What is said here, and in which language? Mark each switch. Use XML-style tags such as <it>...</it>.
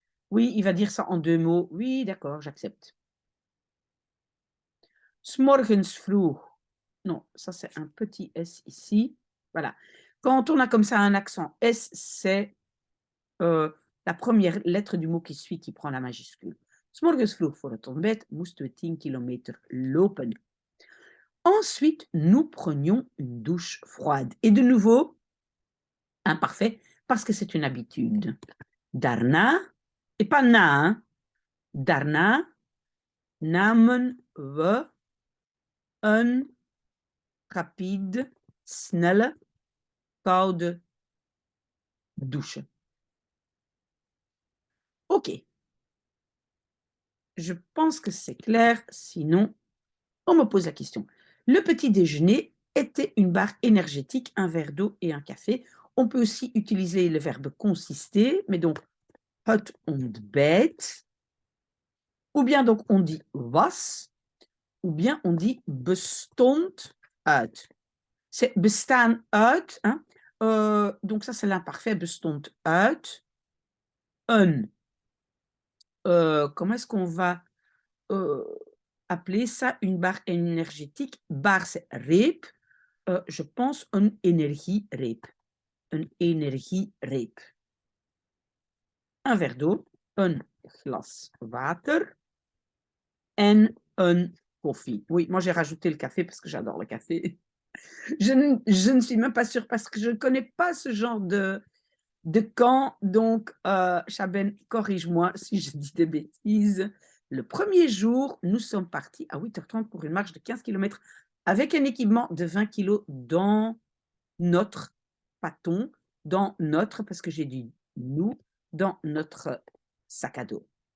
<fr>Oui, il va dire ça en 2 mots. Oui, d'accord, j'accepte.</fr> <nl>'s morgens vroeg.</nl> <fr>Non, ça c'est un petit S ici. Voilà. Quand on a comme ça un accent S, c'est la première lettre du mot qui suit qui prend la majuscule.</fr> <nl>'s morgens vroeg voor het ontbijt moesten we 10 kilometer lopen.</nl> <fr>Ensuite, nous prenions une douche froide. Et de nouveau, imparfait, parce que c'est une habitude.</fr> <nl>Daarna,</nl> <fr>et pas na, hein.</fr> <nl>Daarna namen we een</nl> <fr>rapide,</fr> <nl>snelle, koude douche.</nl> <fr>Ok. Je pense que c'est clair, sinon, on me pose la question. Le petit déjeuner était une barre énergétique, un verre d'eau et un café. On peut aussi utiliser le verbe consister, mais donc</fr> <nl>het ontbijt,</nl> <fr>ou bien donc on dit was, ou bien on dit</fr> <nl>bestond uit.</nl> <fr>C'est</fr> <nl>bestaan uit,</nl> <fr>hein? Donc ça c'est l'imparfait,</fr> <nl>bestond uit. Een.</nl> <fr>Comment est-ce qu'on va appeler ça une barre énergétique? Barre c'est reep. Je pense</fr> <nl>een energiereep. Een energiereep.</nl> <fr>Un verre d'eau,</fr> <nl>een glas water en een koffie.</nl> <fr>Oui, moi j'ai rajouté le café parce que j'adore le café. Je ne suis même pas sûre parce que je ne connais pas ce genre de camp. Donc, Chaben, corrige-moi si je dis des bêtises. Le premier jour, nous sommes partis à 8h30 pour une marche de 15 km avec un équipement de 20 kg dans notre pâton, dans notre, parce que j'ai dit nous, dans notre sac à dos.</fr>